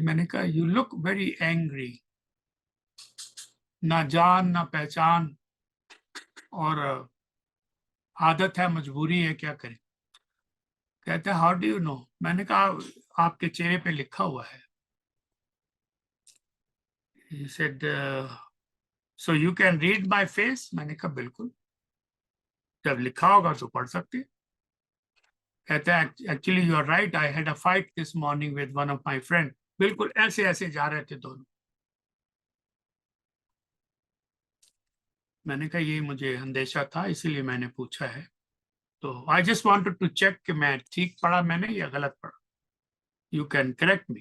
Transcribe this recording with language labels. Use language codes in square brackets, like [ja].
[hi] मैंने कहा [en] you look very angry, [hi] ना जान ना पहचान, और आदत है, मजबूरी है, क्या करें. कहते हैं [en] How do you know? [hi] मैंने कहा आपके चेहरे पे लिखा हुआ है. [en] He said, so you can read my face? [hi] मैंने कहा बिल्कुल, जब लिखा होगा तो पढ़ सकते. कहते हैं [en] Actually you are right, I had a fight this morning with one of my friend. [hi] बिल्कुल ऐसे ऐसे जा रहे थे दोनों. मैंने कहा ये मुझे अंदेशा था, इसीलिए मैंने पूछा है. तो [en] I just wanted to check [hi] कि मैं ठीक पढ़ा मैंने या गलत पढ़ा. [en] You can correct me.